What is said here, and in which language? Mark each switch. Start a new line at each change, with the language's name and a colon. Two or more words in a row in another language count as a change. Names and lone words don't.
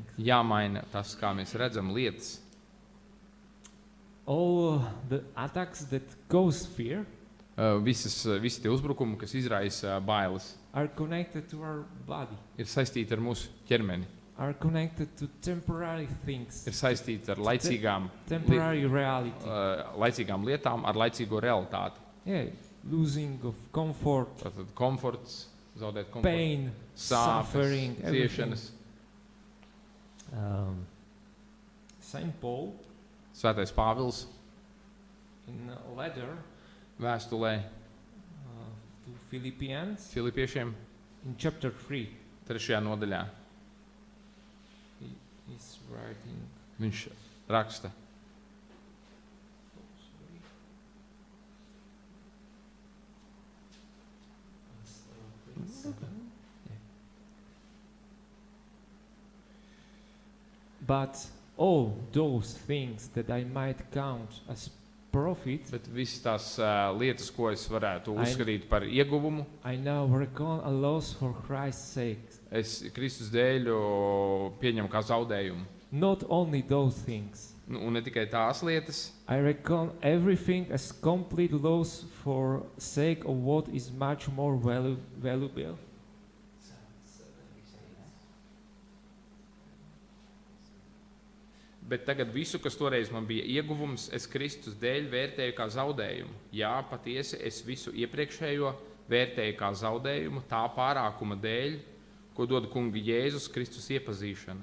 Latvian: jāmaina tas, kā mēs redzam lietas.
English: All the attacks that cause fear
Latvian: Visi tie uzbrukumi, kas izraisa bailes,
English: are connected to our body,
Latvian: ir saistīti ar mūsu ķermeni,
English: are connected to temporary things,
Latvian: ir saistīti ar laicīgām
English: temporary reality.
Latvian: laicīgām lietām, ar laicīgo realitāti.
English: Yeah, losing of comfort,
Latvian: Tātad komforts, zaudēt komfortu,
English: pain, suffering,
Latvian: sāpes,
English: everything.
Latvian: ciešanas.
English: Saint Paul
Latvian: Svētais Pāvils
English: in a letter
Latvian: vēstulē
English: to Philippians
Latvian: Filipiešiem
English: in chapter 3,
Latvian: 3. nodaļā
English: he's writing.
Latvian: viņš raksta:
English: But all those things that I might count as profit,
Latvian: Bet visas tās lietas, ko es varētu
English: I-
Latvian: uzskatīt par ieguvumu,
English: I now reckon a loss for Christ's sake.
Latvian: es Kristus dēļ pieņemu kā zaudējumu.
English: Not only those things,
Latvian: Un ne tikai tās lietas,
English: I reckon everything as complete loss for sake of what is much more valuable.
Latvian: bet tagad visu, kas toreiz man bija ieguvums, es Kristus dēļ vērtēju kā zaudējumu. Jā, patiesi es visu iepriekšējo vērtēju kā zaudējumu tā pārākuma dēļ, ko dod Kunga Jēzus Kristus iepazīšana.